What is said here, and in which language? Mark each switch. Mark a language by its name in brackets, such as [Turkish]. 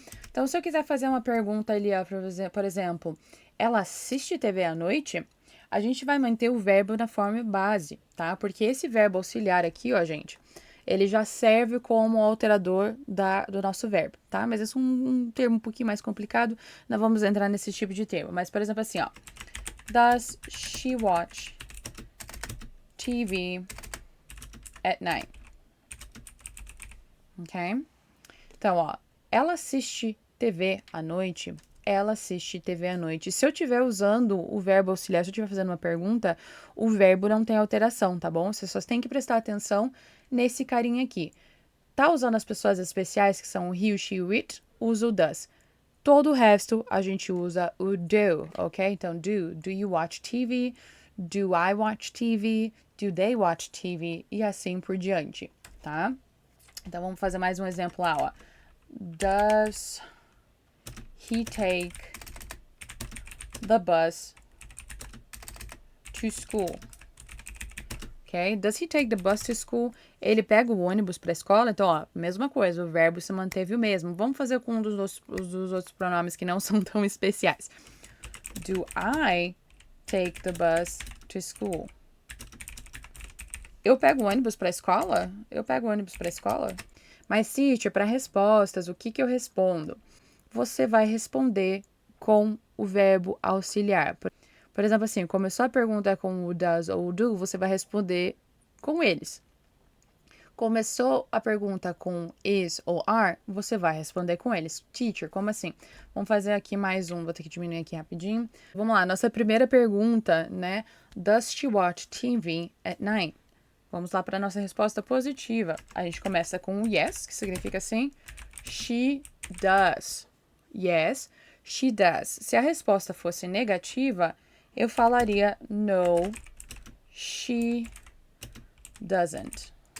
[Portuguese] Então, se eu quiser fazer uma pergunta ali, ó, por exemplo, ela assiste TV à noite? A gente vai manter o verbo na forma base, tá? Porque esse verbo auxiliar aqui, ó, gente, ele já serve como alterador do nosso verbo, tá? Mas esse é um termo um pouquinho mais complicado, não vamos entrar nesse tipo de termo. Mas, por exemplo, assim, ó. [English] Does she watch TV at night? Ok? [Portuguese] Então, ó, ela assiste TV à noite? Ela assiste TV à noite. Se eu estiver usando o verbo auxiliar, se eu estiver fazendo uma pergunta, o verbo não tem alteração, tá bom? Você só tem que prestar atenção nesse carinha aqui. Tá usando as pessoas especiais, que são o he, o she, o it, usa o does. Todo o resto a gente usa o do, ok? Então, [English] do you watch TV? Do I watch TV? Do they watch TV? [Portuguese] E assim por diante, tá? Então, vamos fazer mais um exemplo lá, ó. [English] Does he take the bus to school? Ok? Does he take the bus to school? [Portuguese] Ele pega o ônibus para a escola? Então, ó, mesma coisa, o verbo se manteve o mesmo. Vamos fazer com um dos outros pronomes que não são tão especiais. [English] Do I take the bus to school? [Portuguese] Eu pego o ônibus para a escola? Eu pego o ônibus para a escola? Mas, teacher, para respostas, o que eu respondo? Você vai responder com o verbo auxiliar. Por exemplo, assim, começou a pergunta com o does ou o do, você vai responder com eles. Começou a pergunta com is ou are, você vai responder com eles. Teacher, como assim? Vamos fazer aqui mais um, vou ter que diminuir aqui rapidinho. Vamos lá, nossa primeira pergunta, né? [English] Does she watch TV at night? [Portuguese] Vamos lá para a nossa resposta positiva. A gente começa com o yes, que significa assim, [English] she does. Yes, she does. [Portuguese] Se a resposta fosse negativa, eu falaria [English] no, she doesn't.